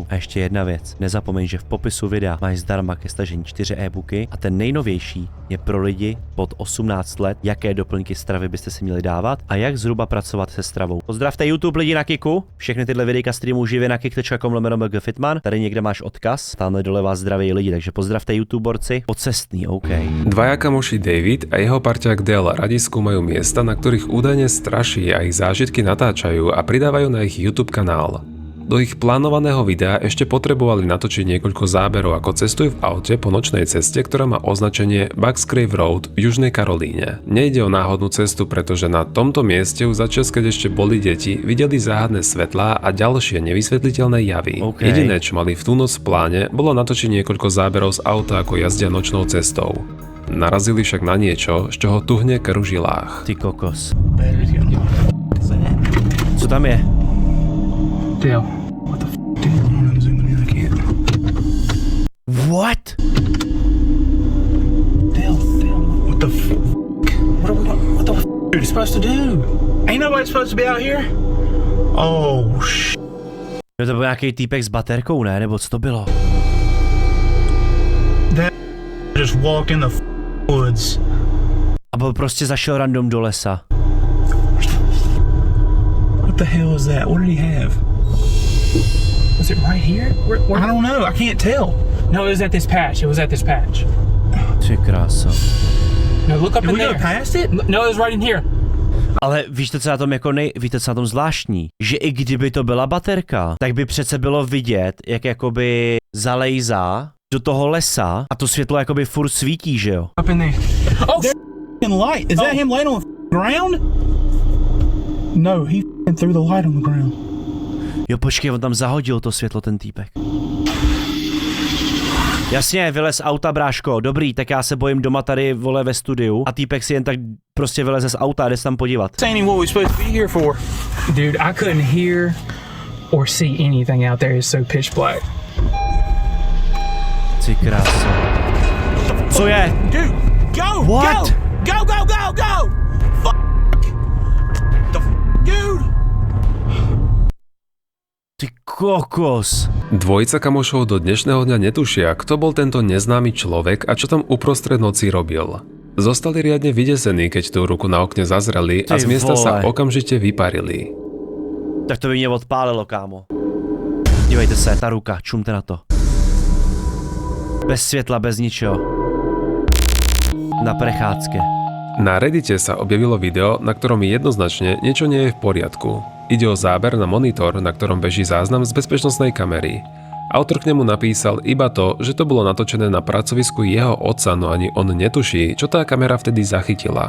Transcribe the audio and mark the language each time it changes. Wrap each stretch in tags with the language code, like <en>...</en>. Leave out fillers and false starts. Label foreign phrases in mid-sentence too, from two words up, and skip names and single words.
<cs>A ještě jedna věc, nezapomeň, že v popisu videa máš zdarma ke stažení 4 e-booky a ten nejnovější je pro lidi pod 18 let, jaké doplňky stravy byste si měli dávat a jak zhruba pracovat se stravou. Pozdravte YouTube lidi na Kiku, všechny tyhle videjka streamuji živě na kik.com/mgfitman, tady někde máš odkaz, tamhle dole vás zdraví lidi, takže pozdravte YouTuberci. Pocestný, OK.</cs> <sk>Dvaja kamoši David a jeho parťák Dale radi skúmajú miesta, na ktorých údajne straší a ich zážitky natáčajú a pridávajú na ich YouTube kanál. Do ich plánovaného videa ešte potrebovali natočiť niekoľko záberov, ako cestujú v aute po nočnej ceste, ktorá má označenie Bucks Grave Road v Južnej Karolíne. Nejde o náhodnú cestu, pretože na tomto mieste už začas, keď ešte boli deti, videli záhadné svetlá a ďalšie nevysvetliteľné javy. Okay. Jediné, čo mali v tú noc v pláne, bolo natočiť niekoľko záberov z auta, ako jazdia nočnou cestou. Narazili však na niečo, z čoho tuhne krv v žilách.</sk> <cs>Ty kokos. Co tam je?</cs> <en>Dale, what the f, dude? I'm zooming in, I can't. What? Dale, what the f? What the f are you supposed to do? Ain't nobody supposed to be out here? Oh, sh.</en> <cs>No to byl nějaký týpek s baterkou, ne? Nebo co to bylo?</cs> <en>That just walked in the woods.</en> <cs>A byl prostě zašel random do lesa.</cs> <en>What the hell is that? What did he have? Was it right here? Where? I don't know. I can't tell. No, it was at this patch. It was at this patch.</en> <cs>Ty krása.</cs> <en>No, look up in there. Did we go past it? No, it was right in here.</en> <cs>Ale víš to, co na tom jako víte, co na tom zvláštní? Že i kdyby to byla baterka, tak by přece bylo vidět, jak jakoby zalejzá do toho lesa a to světlo jakoby furt svítí, že jo?</cs> <en>Up in there. Oh, light. Is that him laying on the ground? No, he threw the light on the ground.</en> <cs>Jo, počkej, on tam zahodil to světlo, ten týpek. Jasně, vylez z auta, bráško, dobrý, tak já se bojím doma tady, vole, ve studiu a týpek si jen tak prostě vyleze z auta a jde se tam podívat.</cs> <en>Saying what we're supposed to be here for. Dude, I couldn't hear or see anything out there. It's so pitch black.</en> <cs>Ty krása. Co je?</cs> <en>Dude, go! What? Go! Go! Fuck! The dude!</en> <cs>Ty kokos.</cs> <sk>Dvojica kamošov do dnešného dňa netušia, kto bol tento neznámy človek a čo tam uprostred noci robil. Zostali riadne vydesení, keď tú ruku na okne zazreli a z miesta sa okamžite vyparili.</sk> <cs>Tak to by mě odpálilo, kámo. Dívejte se, ta ruka, čumte na to. Bez světla, bez ničeho.</cs> <sk>Na prechádzke. Na Reddite sa objavilo video, na ktorom jednoznačne niečo nie je v poriadku. Ide o záber na monitor, na ktorom beží záznam z bezpečnostnej kamery. Autor k nemu napísal iba to, že to bolo natočené na pracovisku jeho otca, no ani on netuší, čo tá kamera vtedy zachytila.</sk>